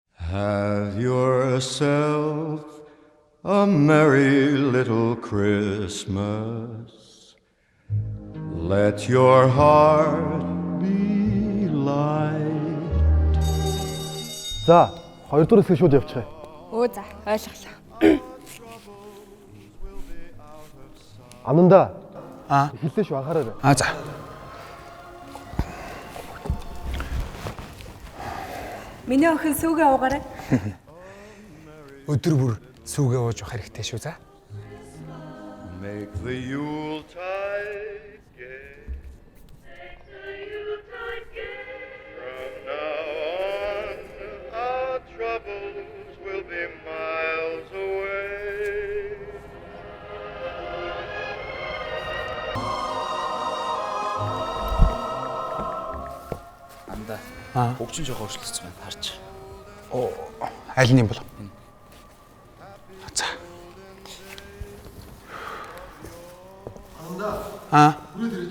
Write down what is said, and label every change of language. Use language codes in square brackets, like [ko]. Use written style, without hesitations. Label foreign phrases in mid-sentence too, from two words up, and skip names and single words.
[en] Have yourself a merry little Christmas. Let your heart be light. [mn] За, хоёрдугаар хэсэг шууд явчихъя. Өө за, ойлголоо. Ананда. Хэллээ шүү анхаарай. За. Миний охин сүүгээ уугаарай. Өдөр бүр сүүгээ ууж явах хэрэгтэй шүү за. [en] Make the Yuletide gay. From now on, our troubles will be miles away. [mn] Анда. Хөгжин жоо өөрчлөгдсөн байна харж. Аль нь юм бол? За. Хүрээд ирээч.